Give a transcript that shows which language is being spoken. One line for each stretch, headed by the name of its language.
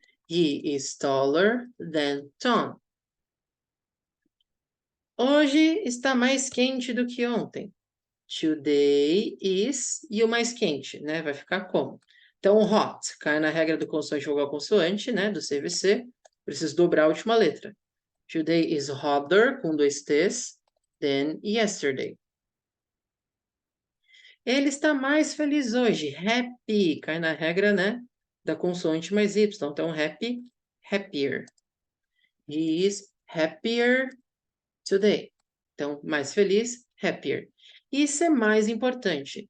English: He is taller than Tom.
Portuguese: Hoje está mais quente do que ontem.
English: Today is,
Portuguese: e o mais quente, né? Vai ficar como? Então, hot cai na regra do consoante vogal consoante, né? Do CVC. Preciso dobrar a última letra.
English: Today is hotter,
Portuguese: com dois T's,
English: than yesterday.
Portuguese: Ele está mais feliz hoje. Happy, cai na regra, né? Da consoante mais Y.
English: Então, happy, happier. He is happier today.
Portuguese: Então, mais feliz, happier. Isso é mais importante.